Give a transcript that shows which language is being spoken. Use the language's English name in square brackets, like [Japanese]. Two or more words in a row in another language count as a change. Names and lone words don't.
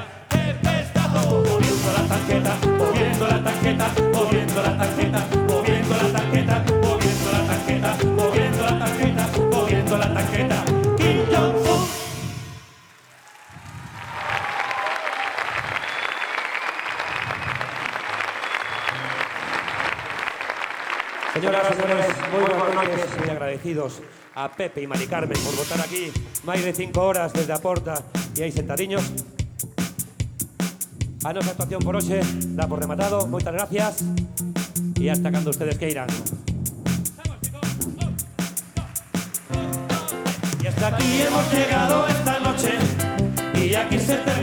[Spanish] Moviendo la tanqueta, moviendo la tanqueta, moviendo la tanqueta, moviendo la tanqueta, moviendo la tanqueta, moviendo la tanqueta, moviendo la tanqueta. Kim Jong-un. Señoras y señores, muy buenas noches, muy agradecidos a Pepe y Mari Carmen por votar aquí [Galician] máis de 5 horas desde a porta e aí sentadiños. A nosa actuación por hoxe dá por rematado. Moitas gracias e hasta cando ustedes queiran. [Spanish] Y hasta aquí hemos llegado esta noche y aquí se